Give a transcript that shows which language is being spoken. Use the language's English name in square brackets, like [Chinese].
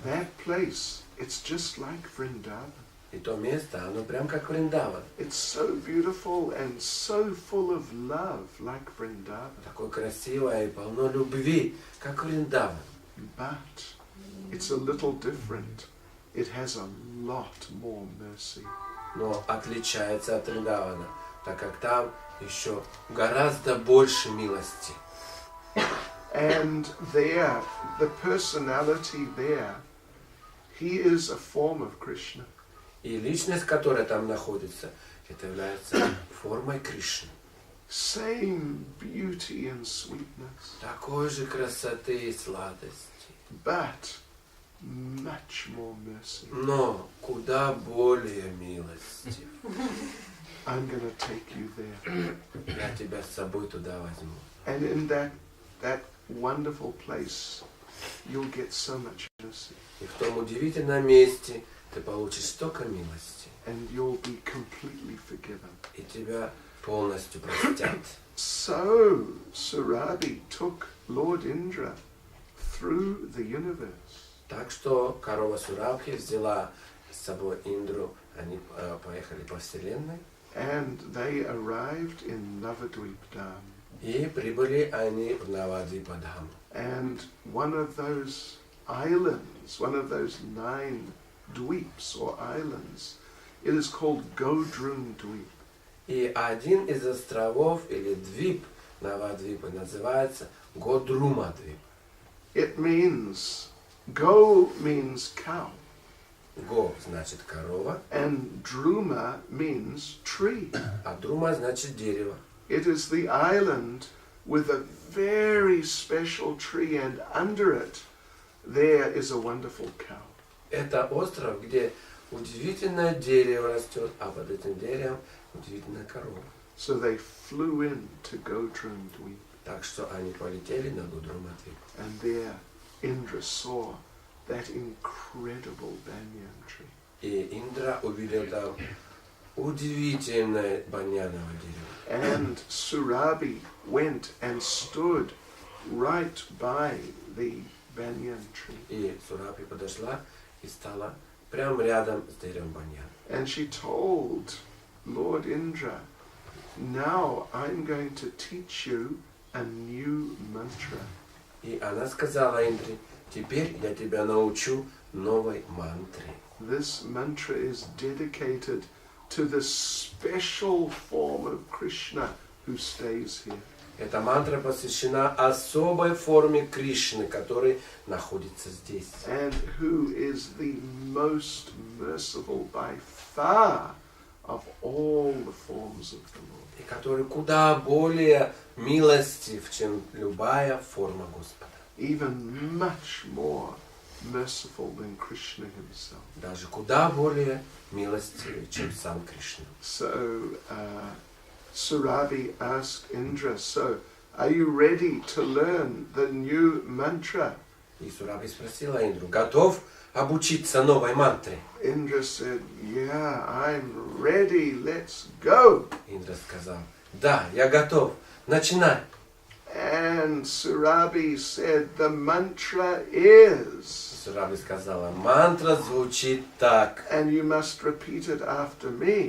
[English] That place, it's just like Vrindavan. [Russian] И то место, оно прям как Вриндаван. [English] It's so beautiful and so full of love, like Vrindavan. [Russian] Такое красивое и полно любви, как Вриндаван. [English] But it's a little different. It has a lot more mercy. [Russian] Но отличается от Вриндавана, так как там еще гораздо больше милости. [English] And there, the personality there, he is a form of Krishna. [Russian] И личность, которая там находится, это является формой Кришны. [English] Same beauty and sweetness, [Russian] Такой же красоты и сладости. [English] but much more mercy. [Russian] Но куда более милости. [English] I'm going to take you there. [Russian] Я тебя с собой туда возьму. [English] And in that wonderful place, you'll get so much mercy. [Russian] И в том удивительном месте ты получишь столько милости. [English] And you'll be completely forgiven. [Russian] И тебя полностью простят. [English] So, Surabhi took Lord Indra through the universe. [Russian] Так что корова Сурабхи взяла с собой Индру, они поехали по вселенной. [English] And they arrived in Navadvip Dham. [Russian] И прибыли они в Навадвипадхам. [English] And one of those islands, one of those 9 dweeps or islands, it is called Godrun Dweep. [Russian] И один из островов или двип Навадвипа называется Годрума-двип. [English] It means, Go means cow, [Russian] Го значит корова, [English] and Druma means tree. [Russian] а Друма значит дерево. [English] It is the island with a very special tree, and under it there is a wonderful cow. [Russian] Это остров, где удивительное дерево растет, а под этим деревом удивительная корова. [English] So they flew in to Godrun Dweep, [Russian] Так что они полетели на Годрума-двип. [English] and there Indra saw that incredible banyan tree. [Russian] И Индра увидел там удивительное баньяновое дерево. [English] And Surabhi went and stood right by the banyan tree. [Russian] И Сурабхи подошла и стала прямо рядом с деревом баньян. [English] And she told Lord Indra, now I'm going to teach you a new mantra. [Russian] И она сказала Индре, теперь я тебя научу новой мантре. [English] This mantra is dedicated to the special form of Krishna who stays here. [Russian] Эта мантра посвящена особой форме Кришны, который находится здесь. [English] And who is the most merciful by far of all the forms of the Lord. [Russian] И который куда более милостив, чем любая форма Господа. [English] Even much more merciful than Krishna himself. [Russian] Даже куда более милостивый, чем сам Кришна. [English] So Surabhi asked Indra, so are you ready to learn the new mantra? [Russian] И Сурабхи спросила Индру, готов обучиться новой мантре? [English] Indra said, yeah, I'm ready, let's go. [Russian] Индра сказал, да, я готов, начинай. [English] And Surabhi said, the mantra is, [Russian] Сурабхи сказала, мантра звучит так. [English] and you must repeat it after me.